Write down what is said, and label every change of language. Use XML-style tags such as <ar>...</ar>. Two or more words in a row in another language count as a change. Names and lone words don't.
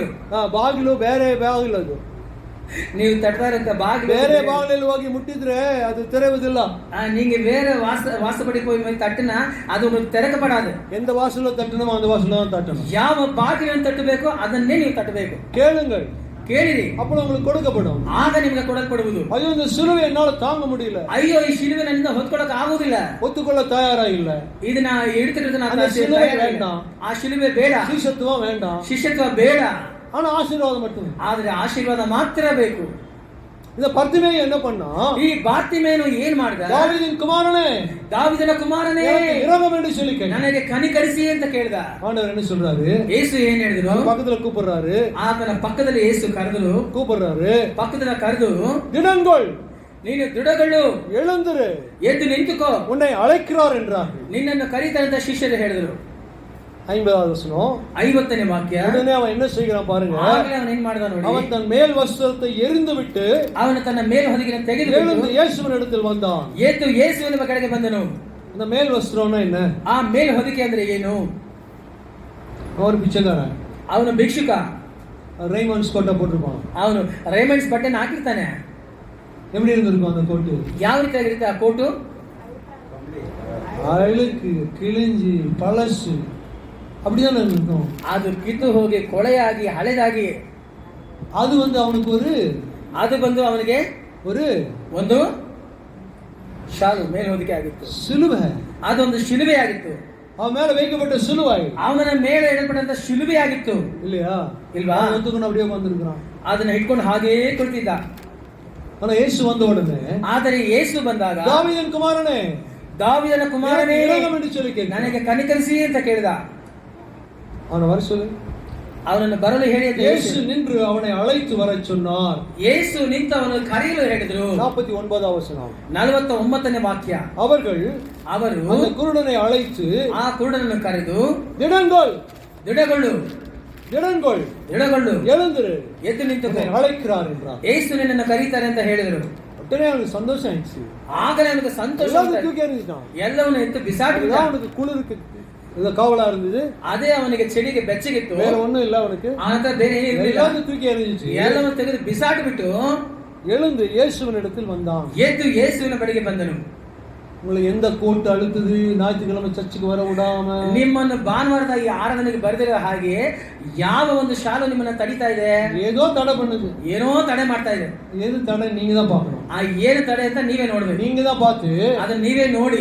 <kn>ಬಾಗಿಲು ಬೇರೆ ಬಾಗಿಲು, ಅದು ನೀವು ತಟ್ತಾ ಇರಂತ ಬಾಗಿಲು ಬೇರೆ ಬಾಗಿಲಲ್ಲಿ ಹೋಗಿ ಮುಟ್ಟಿದ್ರೆ ಅದು ತೆರೆಯುವುದಿಲ್ಲ.</kn> <ta>நீங்க வேற வாசப்படி போய் தட்டுனா அது உங்களுக்கு திறக்கப்படாது. எந்த வாசல்ல தட்டணுமோ அந்த வாசல்ல தான் தட்டணும்.</ta> <kn>ಯಾವ ಬಾಗಿಲನ್ನು ತಟ್ಟಬೇಕೋ ಅದನ್ನೇ ನೀವು ತಟ್ಟಬೇಕು.</kn> <ta>கேளுங்கள்,</ta> <kn>ಕೇಳಿರಿ,</kn> <ta>அப்போ உங்களுக்கு கொடுக்கப்படும்,</ta> <kn>ಆಗ ನಿಮಗೆ ಕೊಡಲ್ಪಡುವುದು.</kn> <ta>ஐயோ இந்த சிலுவை என்னால தாங்க முடியல,</ta> <kn>ಅಯ್ಯೋ ಈ ಶಿಲುವೆ ನನ್ನಿಂದ ಹೊತ್ಕೊಳ್ಳೋಕೆ ಆಗುವುದಿಲ್ಲ,</kn> <ta>ஒத்துக்கொள்ள தயாரா இல்ல, ಇದನ್ನ எடுத்துக்கிட்டு அந்த சிலுவை வேண்டாம்,</ta> <kn>ಆ ಶಿಲುವೆ ಬೇಡ,</kn> <ta>ಶಿಷ್ಯತ್ವ வேண்டாம்,</ta> <kn>ಶಿಷ್ಯತ್ವ ಬೇಡ,</kn> <ta>ஆனா ஆசீர்வாதம் மட்டும்.</ta> <kn>ಆದ್ರೆ ಆಶೀರ್ವಾದ ಮಾತ್ರ ಬೇಕು.</kn> <ta>இந்த பர்த்திமேயு என்ன பண்ணா?</ta> <kn>ಈ ಬಾರ್ತಿಮೇಯನು ಏನ್ ಮಾಡಿದ?</kn> <ta>தாவீதின் குமாரனே,</ta> <kn>ದಾವೀದನ ಕುಮಾರನೇ,</kn> <ta>இரக்கம் என்று சொல்லி கேட்டான்.</ta> <kn>ನನಗೆ ಕನಿಕರಿಸಿ ಅಂತ ಕೇಳಿದ.</kn> <ta>ஆண்டவர் என்ன சொல்றாரு?</ta> <kn>ಯೇಸು ಏನ್ ಹೇಳಿದ್ರು?</kn> <ta>பக்கத்துல கூப்பிடுறாரு,</ta> <kn>ಆತನ ಪಕ್ಕದಲ್ಲಿ ಯೇಸು ಕರೆದರು,</kn> <ta>கூப்பிடுறாரு,</ta> <kn>ಪಕ್ಕದಲ್ಲಿ ಕರೆದು</kn> <ta>திடன்கொள்,</ta> <kn>ನೀನು ದೃಢಗಳು,</kn> <ta>எழுந்திரு,</ta> <kn>ಎದ್ದು ನಿಂತುಕೋ,</kn> <ta>உன்னை அழைக்கிறார் என்றார்.</ta> <kn>ನಿನ್ನನ್ನು ಕರೀತಾರಂತ ಶಿಷ್ಯರು ಹೇಳಿದರು.</kn> <ta>50வது வசனம்</ta> <kn>50ನೇ ವಾಕ್ಯ.</kn> <ta>உடனே அவன் என்ன செய்கிறான் பாருங்க,</ta> <kn>ಆಗಲೇ ಅವನು ಏನ್ ಮಾಡಿದ ನೋಡಿ,</kn> <ta>அவன் தன் மேல் வஸ்திரத்தை எரிந்து விட்டு</ta> <kn>ಅವನು ತನ್ನ ಮೇಲ್ ಹೊದಿಕೆಯನ್ನು ತೆಗೆದು</kn> <ta>எழுந்து இயேசுவின் இடத்தில் வந்தான்.</ta> <kn>ಎದ್ದು ಯೇಸುವಿನ ಕಡೆಗೆ ಬಂದನು.</kn> <ta>அந்த மேல் வஸ்திரம்னா என்ன?</ta> <kn>ಆ ಮೇಲ್ ಹೊದಿಕೆ ಅಂದ್ರೆ ಏನು?</kn> <ta>அவர் பிச்சைக்காரன்,</ta> <kn>ಅವನು ಭಿಕ್ಷುಕ,</kn> <ta>ரைமண்ட்ஸ் கோட்டை போட்டிருப்பான்,</ta> <kn>ಅವನು ರೇಮಂಡ್ಸ್ ಬಟ್ಟೆನ ಹಾಕಿರ್ತಾನೆ.</kn> <ta>எப்படி இருந்திருக்கும் அந்த கோட்டு?</ta> <kn>ಯಾವ ರೀತಿಯಾಗಿರುತ್ತೆ ಆ ಕೋಟು?</kn> <ta>அழுக்கு, கிழிஞ்சி, பழசு, அப்படிதானே இருக்கும்.</ta> <kn>ಅದು ಕಿತ್ತು ಹೋಗಿ ಕೊಳೆಯಾಗಿ ಹಳೆದಾಗಿ,</kn> <ta>அது அவனுக்கு</ta> <kn>ಅದು ಬಂದು ಅವನಿಗೆ ಒಂದು ಶಾಲು ಮೇಲ್ ಹೊದಿಕೆ ಆಗಿತ್ತು,</kn> <ta>சிலுவை,</ta> <kn>ಅದೊಂದು ಶಿಲುಬೆ ಆಗಿತ್ತು,</kn> <ta>அவன் மேல வைக்கப்பட்ட சிலுவை,</ta> <kn>ಅವನ ಮೇಲೆ ಇಡಲ್ಪಟ್ಟಂತ ಶಿಲುಬೆ ಆಗಿತ್ತು.</kn> <ta>இல்லையா?</ta> <kn>ಇಲ್ವಾ?</kn> <ta>ஒத்துக்கணும், அப்படியே வந்திருக்கிறான்,</ta> <kn>ಅದನ್ನ ಇಟ್ಕೊಂಡು ಹಾಗೇ ಕುಳಿತಿದ್ದ.</kn> <ta>ஆனா இயேசு வந்த உடனே,</ta> <kn>ಆದರೆ ಯೇಸು ಬಂದಾಗ,</kn> <ta>தாவீதின் குமாரனே,</ta> <kn>ದಾವೀದನ ಕುಮಾರನೇ,</kn> <ta>இரக்கம் என்று சொல்லி கேட்டான்.</ta> <kn>ನನಗೆ ಕನಿಕರಿಸಿ ಅಂತ ಕೇಳಿದ.</kn> <ta>அவனை வர சொல்லு,</ta> <kn>ಅವನನ್ನು ಬರಲು ಹೇಳಿ</kn> <ta>இயேசு நின்று அவனை அழைத்து வர சொன்னார்.</ta> <kn>ಯೇಸು ನಿಂತು ಅವನು ಕರೆಯಲು ಹೇಳಿದರು.</kn> <ta>49வது வசனம்</ta> <kn>49ನೇ ವಾಕ್ಯ.</kn> <ta>ಅವರು அந்த குருடனை அழைத்து</ta> <kn>ಆ ಕುರುಡನನ್ನು ಕರೆದು,</kn> <ta>திடன்கொள்,</ta> <kn>ದೃಢಗೊಳ್ಳು,</kn> <ta>திடன்கொள்,</ta> <kn>ದೃಢಗೊಳ್ಳು,</kn> <ta>எழுந்திரு,</ta> <kn>ಎದ್ದು ನಿಂತು</kn> <ta>அழைக்கிறார் என்றார்.</ta> <kn>ಯೇಸು ನಿನ್ನನ್ನು ಕರೀತಾರೆ ಅಂತ ಹೇಳಿದರು.</kn> <ta>உடனே அவனுக்கு சந்தோஷம் ஆயிடுச்சு,</ta> <kn>ಆಗಲೇ ಅವನಿಗೆ ಸಂತೋಷ,</kn> <ta>தூக்கி எறிஞ்சிட்டான்,</ta> <kn>ಎಲ್ಲವನ್ನು ಎತ್ತು ಬಿಸಾಡಿದ.</kn> <ta>அவனுக்கு குளிருக்கு காவலா இருந்தது,</ta> <kn>ಅದೇ ಅವನಿಗೆ ಚಳಿಗೆ ಬೆಚ್ಚಗಿತ್ತು,</kn> <ta>வேற ஒண்ணும் இல்ல அவனுக்கு,</ta> <kn>ಆನಂತರ ಬೇರೆ ಏನಿರಲಿಲ್ಲ,</kn> <ta>எல்லாத்தையும் தூக்கி எறிஞ்சிச்சு,</ta> <kn>ಎಲ್ಲವನ್ನು ತೆಗೆದು ಬಿಸಾಡಿ ಬಿಟ್ಟು</kn> <ta>எழுந்து இயேசுவின் இடத்தில் வந்தான்.</ta> <kn>ಎದ್ದು ಯೇಸುವಿನ ಬಳಿಗೆ ಬಂದನು.</kn> <ta>உங்களை எந்த கோர்ட் அழுத்துது, ஞாயிற்றுக்கிழமை சர்ச்சுக்கு வர விடாம,</ta> <kn>ನಿಮ್ಮನ್ನು ಭಾನುವಾರದ ಈ ಆರಾಧನೆಗೆ ಬರೆದಿರೋ ಹಾಗೆ ಯಾವ ಒಂದು ಶಾಲು ನಿಮ್ಮನ್ನ ತಡಿತಾ ಇದೆ,</kn> <ta>ஏதோ தடை பண்ணுது.</ta> <kn>ಏನೋ ತಡೆ ಮಾಡ್ತಾ ಇದೆ.</kn> <ta>எது தடை நீங்க தான் பார்க்கணும்.</ta> <kn>ಆ ಏನು ತಡೆ ಅಂತ ನೀವೇ ನೋಡ್ಬೇಕು.</kn> <ta>நீங்க தான் பார்த்து</ta> <kn>ಅದನ್ನ ನೀವೇ ನೋಡಿ</kn>